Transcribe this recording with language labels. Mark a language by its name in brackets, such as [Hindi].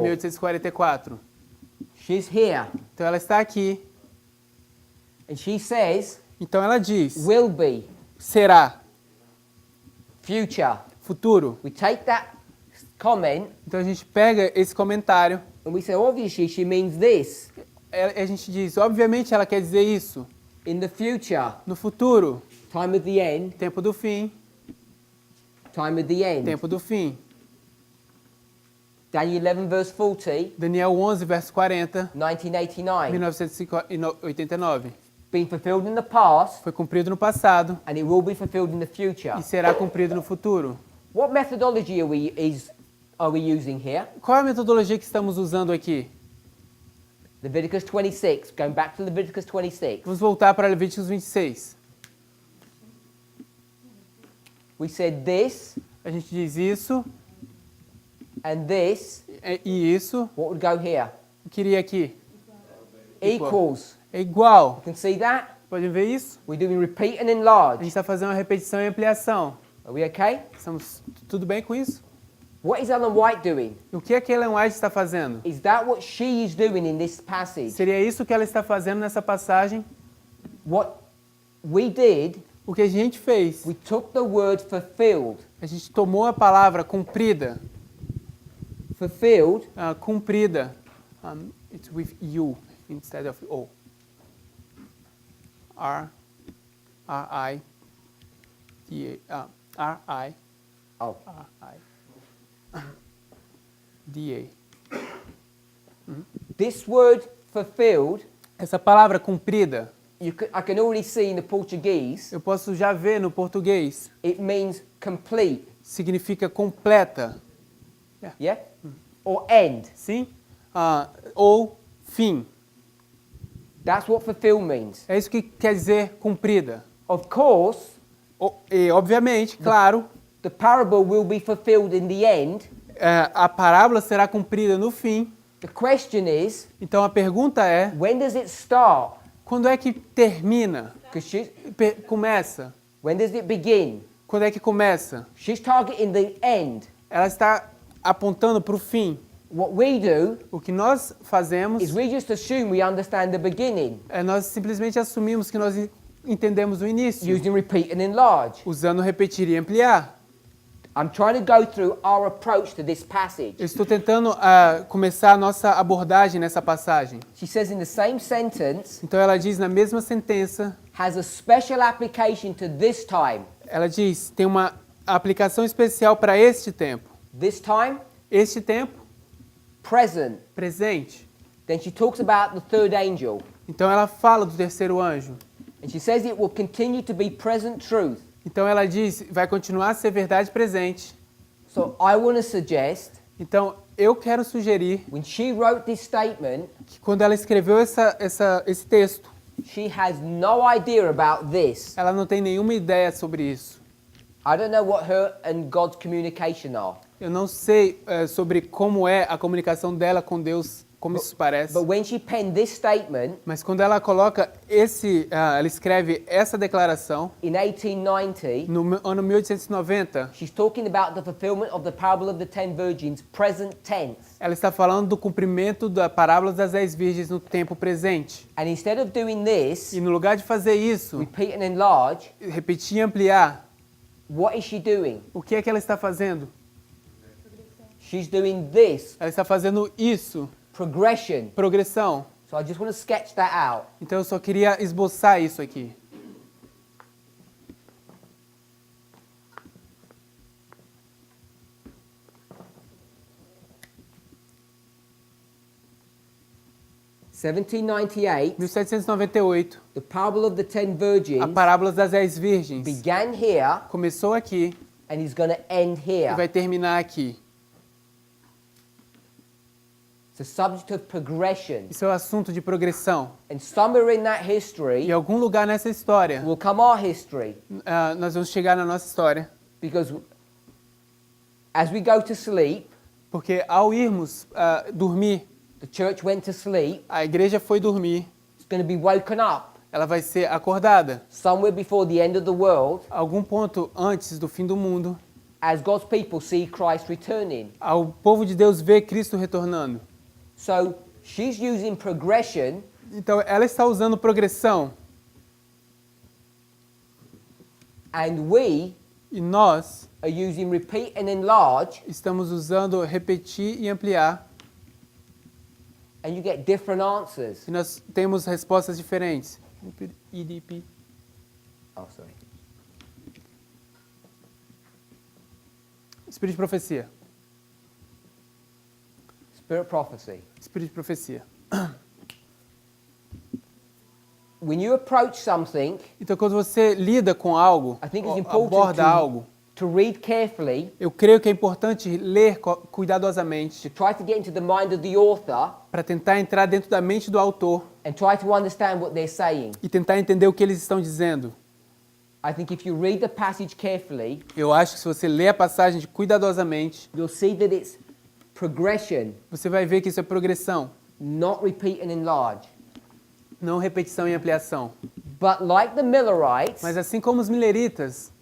[English] 1844. She's here, [Portuguese] Então ela está aqui. [English] and she says, [Portuguese] Então ela diz, [English] will be, [Portuguese] será, [English] future. [Portuguese] futuro. [English] We take that comment [Portuguese] Então a gente pega esse comentário, [English] and we say, obviously she means this. [Portuguese] a gente diz, obviamente ela quer dizer isso. [English] In the future, [Portuguese] No futuro, [English] time of the end, [Portuguese] tempo do fim, [English] time of the end. [Portuguese] tempo do fim. [English] Daniel 11 verse 40, [Portuguese] Daniel 11, verso 40, 1989. 1989. [English] Been fulfilled in the past [Portuguese] Foi cumprido no passado [English] and it will be fulfilled in the future. [Portuguese] e será cumprido no futuro. [English] What methodology are we using here? [Portuguese] Qual é a metodologia que estamos usando aqui? [English] Leviticus 26, going back to Leviticus 26. [Portuguese] Vamos voltar para Levíticos 26. [English] We said this [Portuguese] A gente diz isso [English] and this, [Portuguese] e isso. [English] what would go here? [Portuguese] Eu queria aqui. [English] Equals. [Portuguese] É igual. [English] You can see that? [Portuguese] Podem ver isso? [English] We're doing repeat and [Portuguese] A [English] enlarge. [Portuguese] gente está fazendo uma repetição e ampliação. [English] Are we okay? [Portuguese] Estamos tudo bem com isso? [English] What is Ellen White doing? [Portuguese] O que é que Ellen White está fazendo? [English] Is that what she is doing in this passage? [Portuguese] Seria isso que ela está fazendo nessa passagem? [English] What we did, [Portuguese] O que a gente fez? [English] we took the word fulfilled. [Portuguese] A gente tomou a palavra cumprida. [English] Fulfilled [Portuguese] Cumprida. [English] It's with you instead of O. R-I-D-A. R-I. Oh. R-I. DA. This word fulfilled, [Portuguese] Essa palavra cumprida, [English] I can already see in the Portuguese, [Portuguese] eu posso já ver no português, [English] it means complete, [Portuguese] significa completa, [English] yeah? Or end. [Portuguese] sim? Ou fim. [English] That's what fulfill means. [Portuguese] É isso que quer dizer cumprida. [English] Of course, [Portuguese] E, obviamente, claro, [English] the parable will be fulfilled in the end. [Portuguese] a parábola será cumprida no fim. [English] The question is, [Portuguese] Então a pergunta é, [English] when does it start? [Portuguese] quando é que termina? Começa? [English] When does it begin? [Portuguese] Quando é que começa? [English] She's targeting the end. [Portuguese] Ela está apontando para o fim. [English] What we do [Portuguese] O que nós fazemos [English] is we just assume we understand the beginning, [Portuguese] é nós simplesmente assumimos que nós entendemos o início, [English] using repeat and enlarge. [Portuguese] usando repetir e ampliar. [English] I'm trying to go through our approach to this passage. [Portuguese] Eu estou tentando começar a nossa abordagem nessa passagem. [English] She says in the same sentence, [Portuguese] Então ela diz na mesma sentença, [English] has a special application to this time. [Portuguese] ela diz, tem uma aplicação especial para este tempo. [English] This time, [Portuguese] Este tempo, [English] present. [Portuguese] presente. [English] Then she talks about the third angel. [Portuguese] Então ela fala do terceiro anjo. [English] And she says it will continue to be present truth. [Portuguese] Então ela diz, vai continuar a ser verdade presente. [English] So I want to suggest, [Portuguese] Então eu quero sugerir [English] when she wrote this statement, [Portuguese] que quando ela escreveu esse texto, [English] she has no idea about this. [Portuguese] ela não tem nenhuma ideia sobre isso. [English] I don't know what her and God's communication are. [Portuguese] Eu não sei sobre como é a comunicação dela com Deus, como isso parece. [English] But when she penned this statement, [Portuguese] Mas quando ela coloca ela escreve essa declaração [English] in 1890, [Portuguese] no ano 1890, [English] she's talking about the fulfillment of the parable of the 10 virgins, present tense. [Portuguese] ela está falando do cumprimento da parábola das 10 virgens no tempo presente. [English] And instead of doing this, [Portuguese] E no lugar de fazer isso, [English] repeat and enlarge, [Portuguese] repetir e ampliar, [English] what is she doing? [Portuguese] o que é que ela está fazendo? [English] She's doing this, [Portuguese] Ela está fazendo isso, [English] progression. [Portuguese] progressão. [English] So I just want to sketch that out. [Portuguese] Então eu só queria esboçar isso aqui. (1798), 1798, [English] the parable of the 10 [Portuguese] a [English] virgins [Portuguese] parábola das 10 virgens [English] began here [Portuguese] começou aqui [English] and is going to end [Portuguese] e [English] here. [Portuguese] vai terminar aqui. [English] It's a subject of progression. [Portuguese] Isso é um assunto de progressão. [English] And somewhere in that [Portuguese] Em [English] history [Portuguese] algum lugar nessa história, [English] will come our history. [Portuguese] nós vamos chegar na nossa história. [English] Because as we go to sleep, [Portuguese] Porque ao irmos dormir, [English] the church went to sleep, [Portuguese] a igreja foi dormir, [English] it's going to be woken up [Portuguese] ela vai ser acordada. [English] somewhere before the end of the world [Portuguese] Algum ponto antes do fim do mundo, [English] as God's people see Christ returning. [Portuguese] ao povo de Deus ver Cristo retornando. [English] So she's using progression [Portuguese] Então ela está usando progressão [English] and we [Portuguese] e nós [English] are using repeat and enlarge, [Portuguese] estamos usando repetir e ampliar [English] and you get different answers. [Portuguese] e nós temos respostas diferentes. EDP. [English] Oh, sorry. [Portuguese] Espírito de profecia. [English] Spirit prophecy. [Portuguese] Espírito de profecia. [English] When you approach something, [Portuguese] Então quando você lida com algo, [English] I think it's [Portuguese] ou [English] important [Portuguese] aborda algo, [English] to read carefully, [Portuguese] eu creio que é importante ler cuidadosamente [English] to try to get into the mind of the author [Portuguese] para tentar entrar dentro da mente do autor [English] and try to understand what they're saying. [Portuguese] e tentar entender o que eles estão dizendo. [English] I think if you read the passage carefully, [Portuguese] Eu acho que se você ler a passagem cuidadosamente, [English] you'll see that it's progression, [Portuguese] você vai ver que isso é progressão, [English] not repeat and enlarge. [Portuguese] não repetição e ampliação. [English] But like the Millerites, [Portuguese] Mas assim como os mileritas,